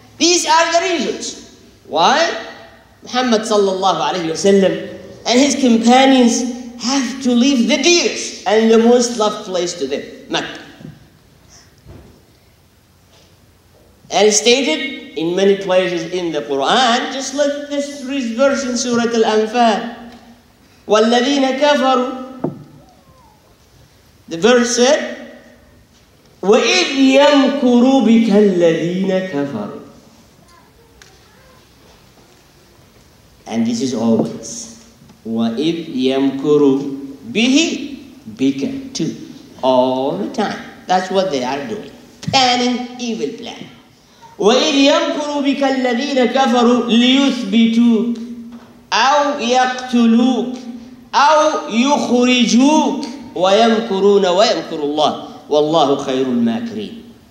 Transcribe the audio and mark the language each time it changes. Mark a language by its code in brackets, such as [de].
[en] These are the reasons why Muhammad sallallahu alayhi wasallam and his companions have to leave the dearest and the most loved place to them, Mecca. And stated in many places in the Quran, just like this verse in Surah Al-Anfal, [ar] وَالَّذِينَ كَفَرُوا. [en] The verse said, [ar] وَإِذْ يَمْكُرُ بِكَ الَّذِينَ كَفَرُوا. [en] And this is always, [ar] وَإِذْ يَمْكُرُ بِهِ بِكَ [en] too. All the time. That's what they are doing. Planning evil plan. [ar] وَإِذْ يَمْكُرُ بِكَ الَّذِينَ كَفَرُوا لِيُثْبِتُوكَ أَوْ يَقْتُلُوكَ أَوْ يُخْرِجُوكَ وَيَمْكُرُونَ وَيَمْكُرُ اللَّهُ وَاللَّهُ خَيْرُ الْمَاكِرِينَ.